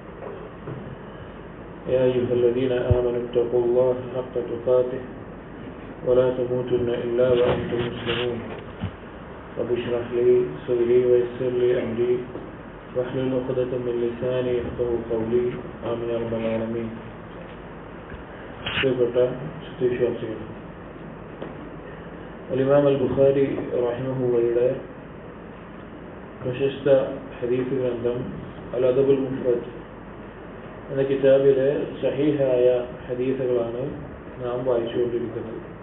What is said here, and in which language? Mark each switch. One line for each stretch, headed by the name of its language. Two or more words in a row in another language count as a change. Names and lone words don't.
Arabic: يا أيها الذين آمنوا اتقوا الله حق تقاته ولا تموتن إلا وأنتم مسلمون. رب اشرح لي صدري ويسر لي أمري واحلل عقدة من لساني يفقهوا قولي. آمين يا رب العالمين.
Malayalam: പ്രിയപ്പെട്ട വിശ്വാസികൾ, ഇമാം അൽ ബുഖാരി റഹിമഹുള്ളയുടെ പ്രശസ്ത ഹദീസ് ഗ്രന്ഥം അൽ അദബുൽ മുഫ്രദ് എന്ന കിതാബിലെ സഹീഹായ ഹദീസുകളാണ് നാം വായിച്ചുകൊണ്ടിരിക്കുന്നത്.